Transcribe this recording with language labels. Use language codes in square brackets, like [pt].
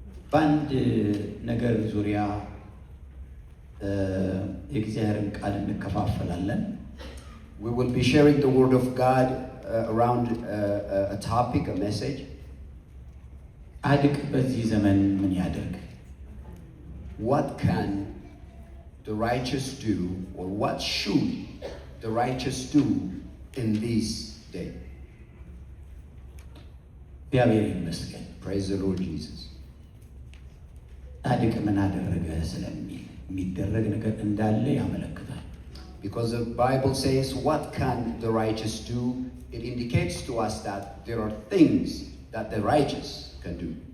[am] በአንድ ነገር ዙሪያ የእግዚአብሔርን ቃል እንከፋፈላለን። [en] We will be sharing the word of God around a topic, a message. [am] ጻድቅ በዚህ ዘመን ምን ያደርግ? [en] What can the righteous do, or what should the righteous do in this day? [am] እግዚአብሔር ይመስገን። [en] Praise the Lord Jesus. [am] ጻድቅ ምን አደረገ ስለሚል የሚደረግ ነገር እንዳለ ያመለክታል። [en] Because the Bible says, what can the righteous do? It indicates to us that there are things that the righteous can do.